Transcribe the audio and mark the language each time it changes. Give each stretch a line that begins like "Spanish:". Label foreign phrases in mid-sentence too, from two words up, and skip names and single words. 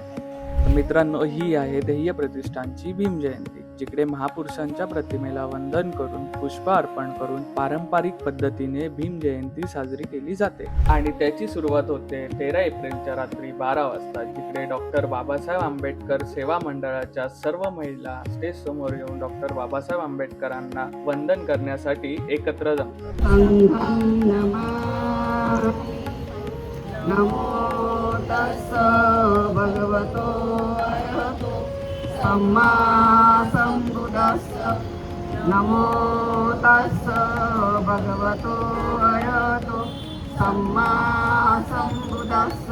Marathi: मित्रांनो, ही आहे ध्येय प्रतिष्ठानची भीम जयंती, जिकडे महापुरुषांच्या प्रतिमेला वंदन करून पुष्प अर्पण करून पारंपरिक पद्धतीने भीम जयंती साजरी केली जाते. आणि त्याची सुरुवात होते 13 एप्रिलच्या रात्री 12 वाजता, जिकडे डॉक्टर बाबासाहेब आंबेडकर सेवा मंडळाच्या सर्व महिला स्टेज समोर येऊन डॉक्टर बाबासाहेब आंबेडकरांना वंदन करण्यासाठी एकत्र जमतात.
Pali: नमो तस्स भगवतो अरहतो सम्मा सम्बुद्धस्स. नमो तस्स भगवतो अरहतो सम्मा सम्बुद्धस्स.